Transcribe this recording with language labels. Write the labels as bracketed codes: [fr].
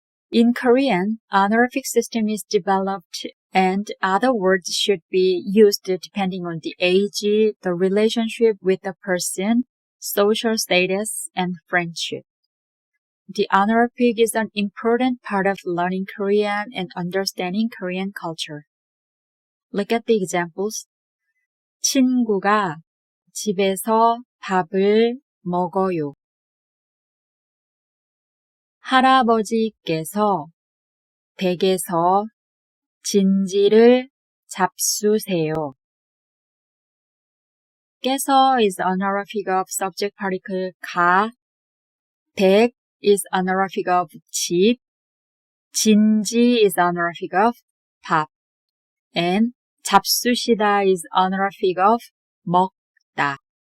[en] In Korean, honorific system is developed and other words should be used depending on the age, the relationship with the person, social status, and friendship. The honorific is an important part of learning Korean and understanding Korean culture. Look at the examples. [ko] 친구가 집에서 밥을 먹어요. 할아버지께서 댁에서 진지를 잡수세요. [en] 께서 is honorific of subject particle 가, 댁 is honorific of 집, 진지 is honorific of 밥, and 잡수시다 is honorific of 먹다.